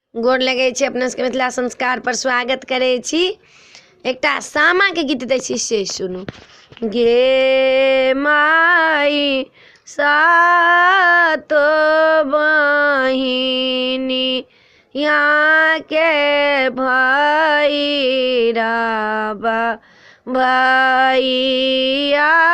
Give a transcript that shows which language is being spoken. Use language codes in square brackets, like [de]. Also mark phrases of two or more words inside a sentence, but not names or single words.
[mai] गोर लगै छी अपना सबके मिथिला संस्कार पर स्वागत करै छी। एकटा सामा के गीत दै छी से सुनू। गे माई सातो बहिनी यहाँ के भैरवा भैया